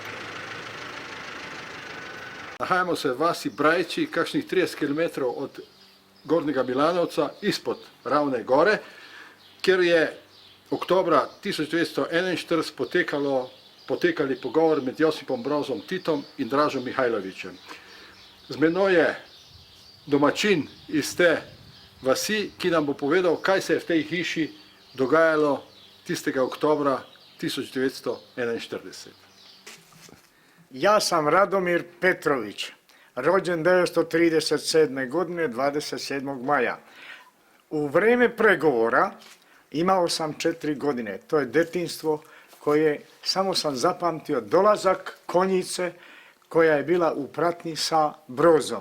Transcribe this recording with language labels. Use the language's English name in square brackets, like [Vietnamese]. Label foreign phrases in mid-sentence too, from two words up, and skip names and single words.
[Slovenian] Nahajamo se v vasi Brajči, kakšnih 30 km od Gornjega Milanovca, izpod Ravne gore, kjer je oktobra 1941 potekali pogovor med Josipom Brozom Titom in Dražom Mihajlovićem. Z menoj je domačin iz te vasi, ki nam bo povedal, kaj se je v tej hiši dogajalo tistega oktobra 1941. [Serbian] Ja sam Radomir Petrović, rođen 1937. godine 27. maja. U vreme pregovora imao sam 4 godine. To je detinjstvo koje samo sam zapamtio dolazak konjice koja je bila u pratnji sa Brozom.